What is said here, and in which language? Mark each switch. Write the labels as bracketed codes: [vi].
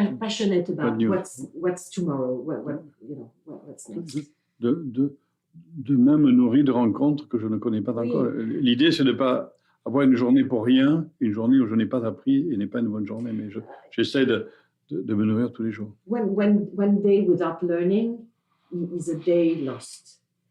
[en] Passionate about what's tomorrow. What's next. [fr] De même nourri de rencontres que je ne connais pas encore. L'idée, c'est de ne pas avoir une journée pour rien, une journée où je n'ai pas appris et n'est pas une bonne journée, mais j'essaie de me nourrir tous les jours. [en] One day without learning is a day lost.